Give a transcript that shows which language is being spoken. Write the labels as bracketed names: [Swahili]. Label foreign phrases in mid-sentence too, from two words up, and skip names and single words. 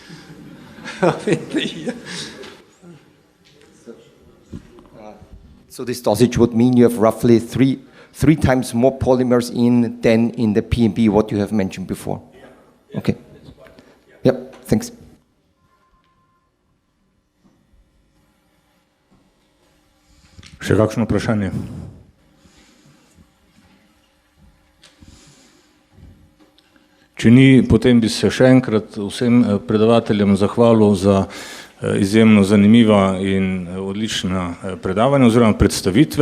[English] So this dosage would mean you have roughly three times more polymers than in the PMB, what you have mentioned before. Yeah. Okay. Yep, thanks. [Slovenian] Še kakšno vprašanje? Če ni, potem bi se še enkrat vsem predavateljem zahvalil za izjemno zanimiva in odlična predavanja oziroma predstavitve.